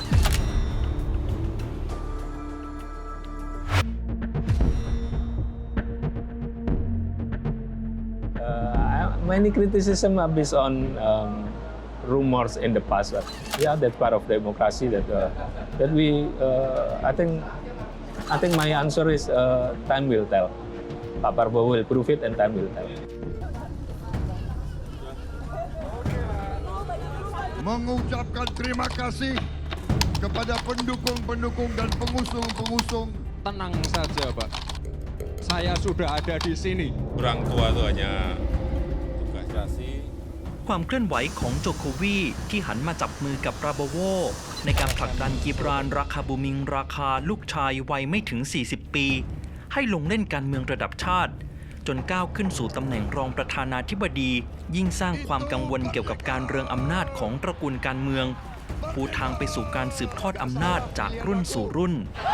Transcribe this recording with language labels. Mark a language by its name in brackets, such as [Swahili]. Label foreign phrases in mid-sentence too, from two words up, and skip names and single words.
[English] Many criticism are based on rumors in the past, but yeah, that's part of democracy. I think my answer is time will tell. Pak Prabowo will prove it, and time will tell. [Indonesian] Mengucapkan terima kasih kepada pendukung-pendukung dan pengusung-pengusung. Tenang saja, Pak. Saya sudah ada di sini. Orang tua itu hanya tugas kasih. [Thai] ความเคลื่อนไหวของโจโควีที่หันมาจับมือกับปราโบโวในการผลักดันกิบรานราคาบูมิงราคาลูกชายวัยไม่ถึง 40 ปี ให้ลงเล่นการเมืองระดับชาติจนก้าวขึ้นสู่ตำแหน่งรองประธานาธิบดียิ่งสร้างความกังวลเกี่ยวกับการเรืองอำนาจของตระกูลการเมืองปูทางไปสู่การสืบทอดอำนาจจากรุ่นสู่รุ่น